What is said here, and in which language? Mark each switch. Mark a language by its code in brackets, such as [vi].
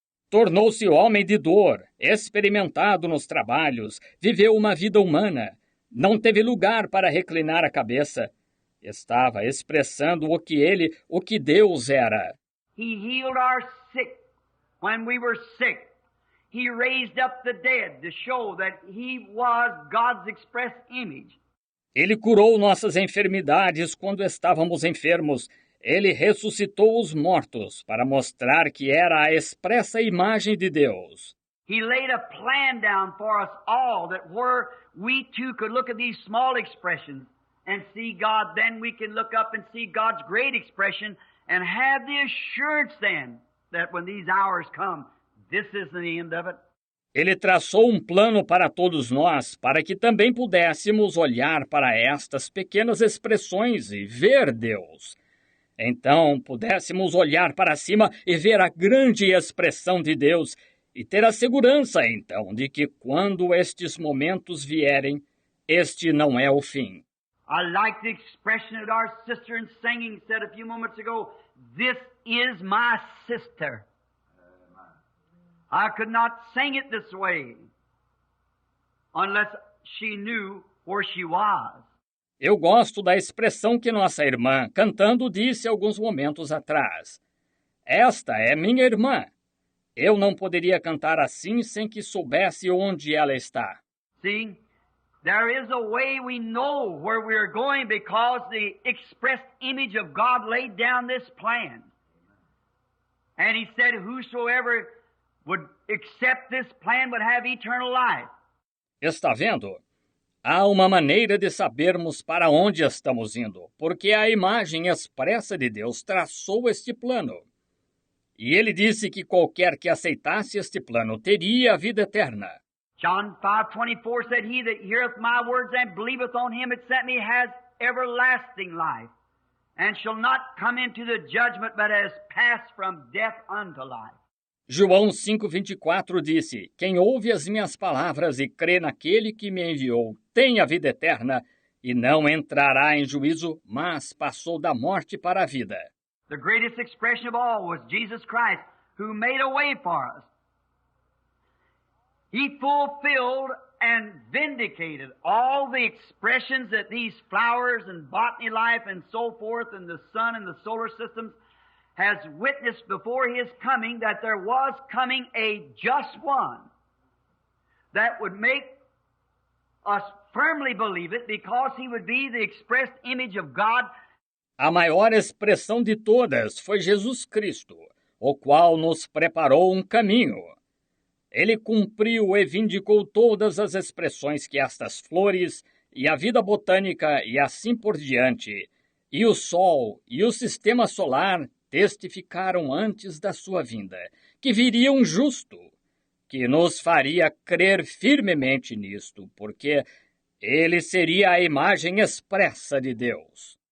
[pt] Tornou-se homem de dor, experimentado nos trabalhos, viveu uma vida humana. Não teve lugar para reclinar a cabeça. Estava expressando o que Deus era. [en] He healed our sick when we were sick. He raised up the dead to show that He was God's express image. [pt] Ele curou nossas enfermidades quando estávamos enfermos. Ele ressuscitou os mortos para mostrar que era a expressa imagem de Deus. [en] He laid a plan down for us all that where we too could look at these small expressions and see God, then we can look up and see God's great expression and have the assurance then that when these hours come, this isn't the end of it. [pt] Ele traçou um plano para todos nós, para que também pudéssemos olhar para estas pequenas expressões e ver Deus. Então pudéssemos olhar para cima e ver a grande expressão de Deus e ter a segurança, então, de que quando estes momentos vierem, este não é o fim. [en] I like the expression that our sister in singing said a few moments ago, "This is my sister." I could not sing it this way unless she knew where she was. [pt] Eu gosto da expressão que nossa irmã, cantando, disse alguns momentos atrás. Esta é minha irmã. Eu não poderia cantar assim sem que soubesse onde ela está. [en] See, there is a way we know where we are going because the expressed image of God laid down this plan. And He said, whosoever would accept this plan would have eternal life. [pt] Está vendo? Há uma maneira de sabermos para onde estamos indo, porque a imagem expressa de Deus traçou este plano. E ele disse que qualquer que aceitasse este plano teria a vida eterna. [en] John 5:24 said, "He that heareth my words and believeth on him that sent me has everlasting life, and shall not come into the judgment, but has passed from death unto life." [pt] João 5,24 disse, quem ouve as minhas palavras e crê naquele que me enviou tem a vida eterna e não entrará em juízo, mas passou da morte para a vida. [en] The greatest expression of all was Jesus Christ, who made a way for us. He fulfilled and vindicated all the expressions that these flowers and botany life and so forth and the sun and the solar systems has witnessed before His coming that there was coming a just one that would make us firmly believe it because He would be the expressed image of God. [pt] A maior expressão de todas foi Jesus Cristo, o qual nos preparou um caminho. Ele cumpriu e vindicou todas as expressões que estas flores e a vida botânica e assim por diante, e o Sol e o Sistema Solar testificaram antes da sua vinda, que viria um justo, que nos faria crer firmemente nisto, porque ele seria a imagem expressa de Deus.